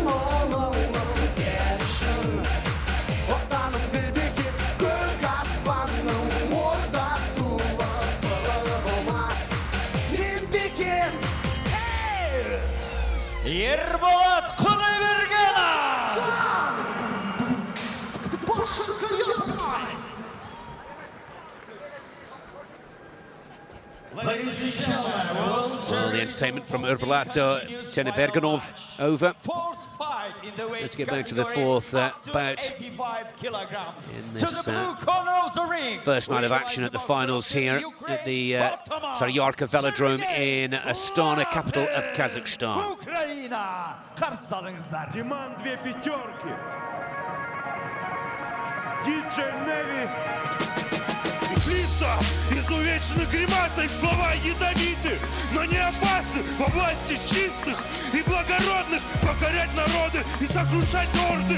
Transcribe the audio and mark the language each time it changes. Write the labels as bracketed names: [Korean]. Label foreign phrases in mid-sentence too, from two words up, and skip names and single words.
[Kazakh] ұлыңмын сен үшін отаным бербекем көк аспанның орда туы болмас мен бекем Ерболат Құдайбергенов! [English] Ladies and gentlemen, Well, the entertainment from Erbolat Berganov over. Let's get back to the fourth bout in this first night of action at the finals here at the Yarka Velodrome in Astana, capital of Kazakhstan. [Russian] Диман две пятерки. Диджей Неви. Их лица изувечены гримасой, их слова ядовиты, но не опасны во власти чистых и благородных покорять народы и сокрушать орды.